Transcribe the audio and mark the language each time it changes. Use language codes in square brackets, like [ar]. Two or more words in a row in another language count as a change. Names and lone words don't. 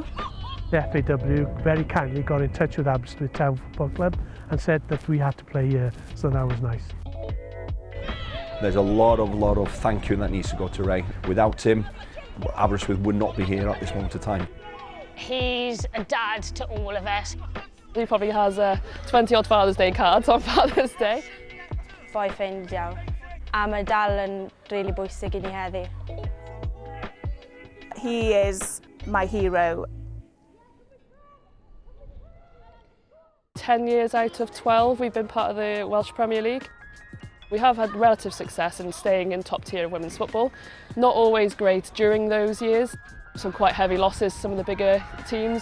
[en] The FAW very kindly got in touch with Aberystwyth Town Football Club and said that we had to play here, so that was nice. There's a lot of thank you that needs to go to Ray. Without him, Aberystwyth would not be here at this moment of time. He's a dad to all of us. He probably has 20-odd Father's Day cards on Father's Day. [cy] Boi ffrindiau. A mae dal yn really bwysig i ni heddi. [en] He is my hero. 10 years out of 12 we've been part of the Welsh Premier League. We have had relative success in staying in top tier of women's football. Not always great during those years. Some quite heavy losses, some of the bigger teams.